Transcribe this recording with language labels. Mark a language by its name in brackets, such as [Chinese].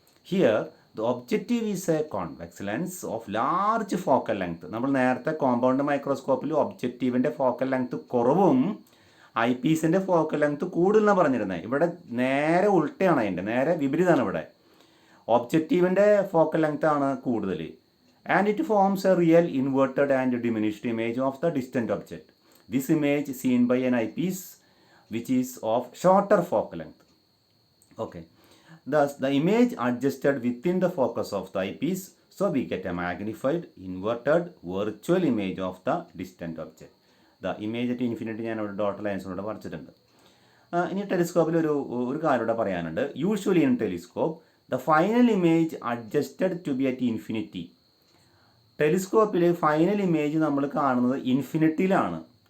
[English] Here the objective is a convex lens of large focal length. [Malayalam] നമ്മൾ നേരത്തെ compound മൈക്രോസ്കോപ്പിൽ ഒബ്ജക്റ്റീവിൻ്റെ focal length കുറവും I പീസിൻ്റെ focal length കൂടുതലാണ് പറഞ്ഞിരുന്നത്. ഇവിടെ നേരെ ഉൾട്ടയാണ്, അതിൻ്റെ നേരെ വിപരീതമാണ്. ഇവിടെ ഒബ്ജക്റ്റീവിൻ്റെ ഫോക്കൽ ലെങ്ത് ആണ് കൂടുതൽ. [English] And it forms a real inverted and diminished image of the distant object. This image seen by an eyepiece which is of shorter focal length. Okay. Thus, the image adjusted within the focus of the eyepiece, so we get a magnified, inverted, virtual image of the distant object. The image at infinity [Malayalam] ഞാൻ അവിടെ dot ലൈൻസിലൂടെ വരച്ചിട്ടുണ്ട്. ഇനി ടെലിസ്കോപ്പിൽ ഒരു കാര്യം ഇവിടെ പറയാനുണ്ട്. [English] Usually in telescope the final image adjusted to be at infinity. [Malayalam] ടെലിസ്കോപ്പിൽ final image നമ്മൾ കാണുന്നത് ഇൻഫിനിറ്റിയിലാണ്.